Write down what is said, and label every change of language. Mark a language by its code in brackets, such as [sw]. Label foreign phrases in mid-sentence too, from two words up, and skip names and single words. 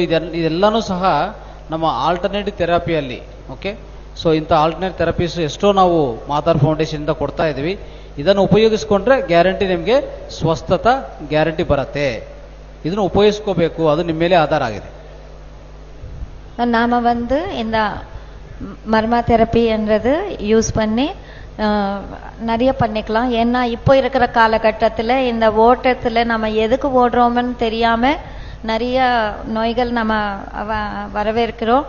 [kn] ಸೊ ಇದೆಲ್ಲನೂ ಸಹ ನಮ್ಮ [en] alternative therapyalli [kn] ಓಕೆ. ಸೊ ಇಂಥ [en] alternate therapies [kn] ಎಷ್ಟೋ ನಾವು ಮಾತಾರ್ ಫೌಂಡೇಶನಿಂದ ಕೊಡ್ತಾ ಇದ್ದೀವಿ. ಇದನ್ನು ಉಪಯೋಗಿಸ್ಕೊಂಡ್ರೆ ಗ್ಯಾರಂಟಿ ನಿಮಗೆ ಸ್ವಸ್ಥತ ಗ್ಯಾರಂಟಿ ಬರುತ್ತೆ. ಇದನ್ನು ಉಪಯೋಗಿಸ್ಕೋಬೇಕು, ಅದು ನಿಮ್ಮ ಮೇಲೆ ಆಧಾರ ಆಗಿದೆ. [ta] நாம வந்து இந்த மர்மா தெரப்பின்றது யூஸ் பண்ணி நிறைய பண்ணிக்கலாம். ஏன்னா இப்போ இருக்கிற காலகட்டத்தில் இந்த ஓட்டத்தில் நம்ம எதுக்கு ஓடுறோம்னு தெரியாம நிறைய நோய்கள் நம்ம வரவேற்கிறோம்.